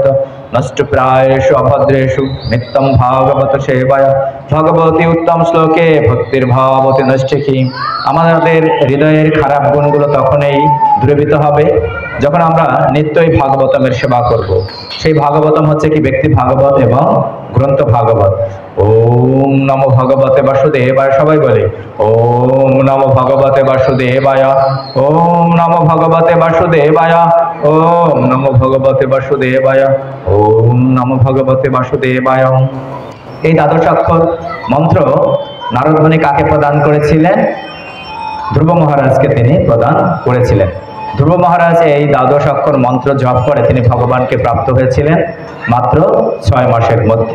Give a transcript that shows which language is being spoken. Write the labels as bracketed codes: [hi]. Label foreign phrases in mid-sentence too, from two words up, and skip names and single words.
[sa] নষ্টপ্রায়েষু অভদ্রেষু নিত্যং ভাগবত সেবায়া ভগবতী উত্তম শ্লোকে ভক্তির্ভাবতী নষ্টিকি। [bn] আমাদের হৃদয়ের খারাপ গুণগুলো তখনই দূরীভূত হবে যখন আমরা নিত্যই ভাগবতমের সেবা করব। সেই ভাগবতম হচ্ছে কি ব্যক্তি ভাগবত এবং গ্রন্থ ভাগবত। [sa] ওম নমো ভগবতে বাসুদেবায়, [bn] সবাই বলে [sa] ওম নমো ভগবতে বাসুদেবায়, ওম নমো ভগবতে বাসুদেবায়, ওম নমো ভগবতে বাসুদেবায়, ওম নমো ভগবতে বাসুদেবায়। [bn] এই দ্বাদশাক্ষর মন্ত্র নারদ মুনি কাকে প্রদান করেছিলেন? ধ্রুব মহারাজকে তিনি প্রদান করেছিলেন। ধ্রুব মহারাজ এই দ্বাদশ অক্ষর মন্ত্র জপ করে তিনি ভগবানকে প্রাপ্ত হয়েছিলেন মাত্র 6 মাসের মধ্যে।